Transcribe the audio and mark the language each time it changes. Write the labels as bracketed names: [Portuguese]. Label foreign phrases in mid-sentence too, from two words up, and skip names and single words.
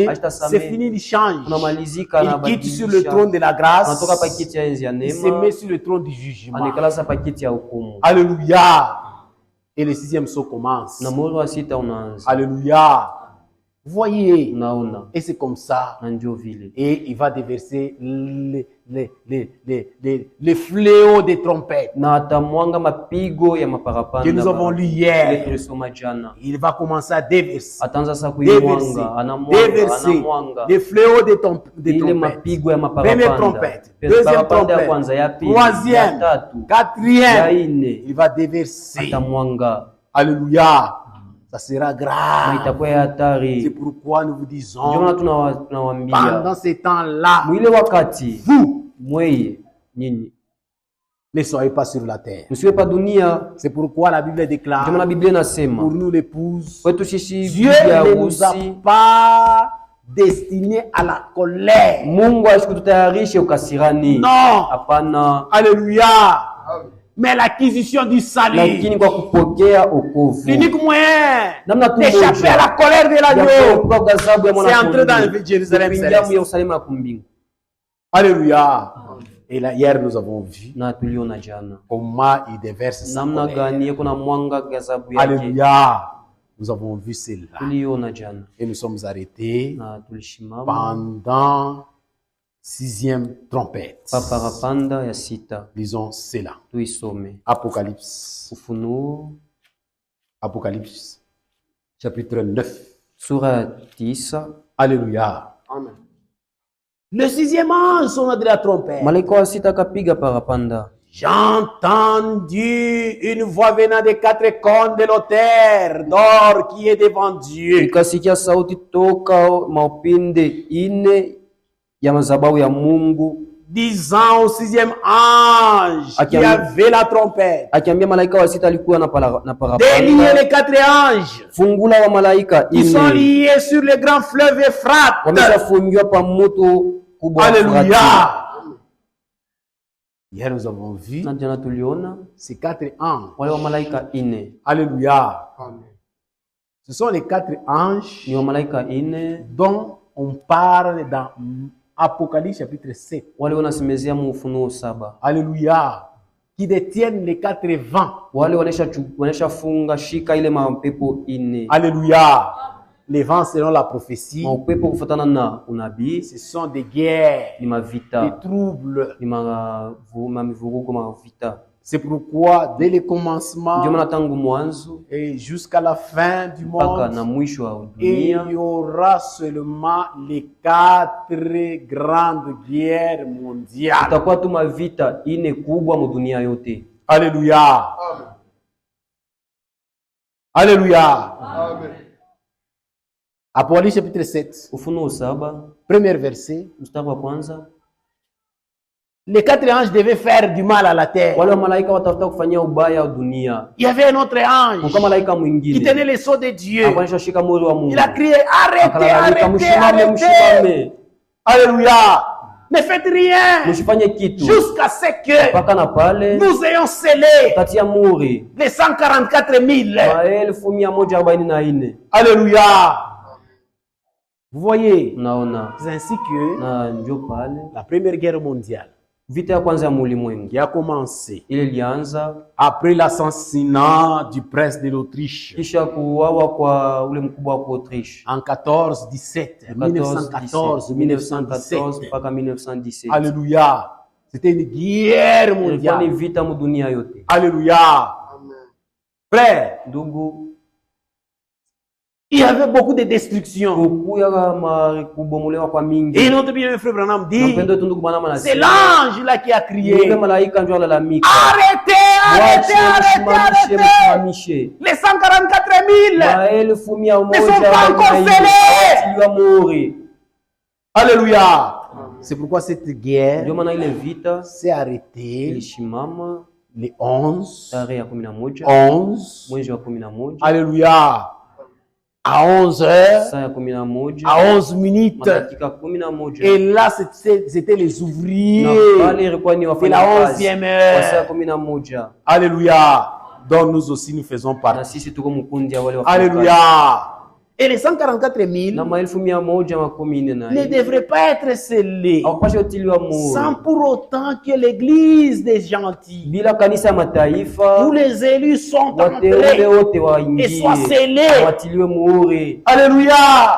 [French] C'est fini, il change. Il quitte sur le trône de la grâce. Il se met sur le trône du jugement. Alléluia. Et le 6e saut commence. Alléluia. Voyez, [Swahili] Unaona, [French] et c'est comme ça. [Swahili] na ndio vile. [French] Et il va déverser les fléaux des trompettes [Swahili] Na atamwanga mapigo ya maparapanda [French] que nous avons lu hier. [Swahili] tulisoma jana. [French] Il va commencer à déverser, [Swahili] Ataanza sasa [French] déverser, [Swahili] kuimwanga, anamwanga, [French] déverser [Swahili] anamwanga. [French] les fléaux des [Swahili] Ile [French] trompettes. [Swahili] mapigo ya [French] Première [Swahili] maparapanda. [French] trompette, deuxième [Swahili] Parapanda ya [French] trompette, [Swahili] kwanza, ya pili, ya [French] troisième, [Swahili] tatu, ya [French] quatrième. [Swahili] ine. [French] Il va déverser. [Swahili] Atamwanga. [French] Alléluia. Ça sera [Swahili] Na [French] grave. [Swahili] itakuwa ya hatari. [French] C'est pourquoi nous vous [Swahili] Ndio [French] disons, [Swahili] maana tunawaambia [French] pendant ces temps-là, [Swahili] mwile wakati [French] vous [Swahili] mweye nyinyi [French] ne soyez pas sur la terre. [Swahili] msiwe pa dunia. [French] C'est pourquoi la Bible [Swahili] Ndio [French] déclare, [Swahili] maana Biblia inasema [French] pour nous l'épouse, [Swahili] kwetu sisi [French] Dieu [Swahili] bibi [French] ne nous a [Swahili] harusi, [French] pas destinés à la colère. [Swahili] Mungu asikututayarishe ukasirani. [French] Non. [Swahili] Hapana, [French] Alléluia. Mais l'acquisition du salut, [Swahili] lakini kwa kupokea wokovu. [French] l'unique moyen [Swahili] Namna tu [French] d'échapper à la colère de [Swahili] ya [French] l'agneau, [Swahili] kuepuka ghadhabu ya mwana [French] c'est entrer dans [Swahili] kondoo. [French] le Jérusalem [Swahili] Kuingia [French] céleste. [Swahili] mu Yerusalemu ya kumbingu. [French] Alléluia. Et là, hier, nous avons vu [Swahili] Na tuliona jana [French] comment il déverse sa [Swahili] namna [French] colère. [Swahili] gani yeko na mwanga ghadhabu yake. [French] Alléluia. Nous avons vu cela. [Swahili] Tuliona jana [French] Et nous sommes arrêtés [Swahili] na tulishimama [French] pendant 6e trompette. [Swahili] paparapanda ya sita. [French] Lisons cela. [Swahili] Tuisome [French] Apocalypse. [Swahili] Ufunuo [French] Apocalypse. Chapitre 9. [Swahili] sura 10. [French] Alléluia. Amen. Le 6e ange sonna de la trompette. [Swahili] Malaika wa sita akapiga parapanda. [French] J'ai entendu une voix venant des 4 cornes de l'autel d'or qui est devant Dieu. [Swahili] Nikasikia sauti toka maupinde ine ya madhabahu ya Mungu [French] Disant au 6e ange qui avait la trompette, [Swahili] akiambia malaika wa sita alikuwa na parapanda, [French] déliez les 4 anges [Swahili] fungula wa malaika [French] qui sont [Swahili] ine [French] liés sur le grand fleuve Euphrate. [Swahili] wameshafungiwa pa moto kubwa. [French] Alléluia. Hier nous avons vu [Swahili] Na jana tuliona [French] ces 4 anges. [Swahili] wale wa malaika ine. [French] Alléluia. Ce sont les 4 anges [Swahili] Ni wa malaika ine [French] dont on parle dans Apocalypse chapitre 7. [Swahili] wale wanasemezea mu Ufunuo 7. [French] Alléluia. Qui détiennent les 4 vents. [Swahili] Wale waneshafunga shika ile mapepo ine. [French] Alléluia. Les vents selon la prophétie, [Swahili] Mapepo kufuatana na unabii [French] ce sont des guerres, [Swahili] ni mavita, [French] des troubles. [Swahili] ni mivurugo, mavita. [French] C'est pourquoi dès le commencement [Swahili] Ndio maana tangu mwanzo [French] et jusqu'à la fin du [Swahili] mpaka na [French] monde, [Swahili] mwisho wa [French] il [Swahili] dunia [French] y aura seulement les 4 grandes guerres mondiales. [Swahili] itakuwa tu mavita ine kubwa mu dunia yote. [French] Alléluia. Alléluia. Amen. Apocalypse chapitre 7, [Swahili] Ufunuo 7 [French] premier verset. [Swahili] mstari wa kwanza. [French] Les 4 anges devaient faire du mal à la terre. [Swahili] Wale wa malaika watafuta kufanyia ubaya wa dunia. [French] Il y avait un autre ange [Swahili] Kwa malaika [French] qui [Swahili] mwingine [French] tenait les sceaux de Dieu. [Swahili] akaonyesha shika moyo wa Mungu. [French] Il a crié, arrêtez, [Swahili] Akalalamika, [French] arrêtez, [Swahili] mshimame, [French] arrêtez. [Swahili] mshimame. [French] Alléluia. Ne faites rien [Swahili] Msifanye kitu [French] jusqu'à ce que [Swahili] mpaka na pale [French] nous ayons scellé [Swahili] katia muri [French] les 144 000. [Swahili] 1144. [French] Alléluia. Vous voyez, [Swahili] Unaona, [French] c'est ainsi que [Swahili] na ndio pale [French] la première guerre mondiale [Swahili] vita ya kwanza ya ulimwengu [French] qui a commencé [Swahili] ile ilianza [French] après l'assassinat du prince de l'Autriche [Swahili] kisha kuuawa kwa ule mkubwa wa Autriche [French] en 1914 [Swahili] mpaka 1917. [French] Alléluia. C'était une guerre [Swahili] Ilikuwa ni [French] mondiale. [Swahili] vita mu dunia yote. [French] Alléluia. Frère, [Swahili] Ndugu, [French] il y avait beaucoup de destruction. [Swahili] kukuya kubomolewa kwa [French] Et [Swahili] mingi. [French] notre bien frère Branham [Swahili] Na [French] dit, [Swahili] mpendo wetu ndugu Branham [French] c'est [Swahili] anasema [French] l'ange là qui a [Swahili] yule [French] crié, [Swahili] malaika ndio alalamika, [French] arrêtez, arrêtez, arrêtez, [Swahili] msimamishe, [French] arrêtez. [Swahili] msimamishe. [French] Les 144 000 [Swahili] Maelfu 100 [French] ne sont pas encore [Swahili] muri. [French] Alléluia. C'est pourquoi cette guerre [Swahili] Ndio maana ile vita [French] s'est arrêtée [Swahili] ilishimama [French] les 11 [Swahili] tarehe ya 11 mwezi wa 11 [French] Alléluia. À 11 heures, [Swahili] saa ya 11 [French] à 11 minutes. [Swahili] dakika 11. [French] Et là, c'était les [Swahili] Na [French] ouvriers [Swahili] pale ilikuwa ni [French] de la [Swahili] wafanyakazi [French] 11e [Swahili] wa saa ya [French] heure. [Swahili] 11. [French] Alléluia. Dont nous aussi nous faisons [Swahili] Na [French] partie. [Swahili] sisi tuko mkundi ya wale wafanyakazi. [French] Alléluia. Et les 144 000 ne devraient pas être scellés sans pour autant que l'église des gentils, où les élus sont entrés et soient scellés. Alléluia!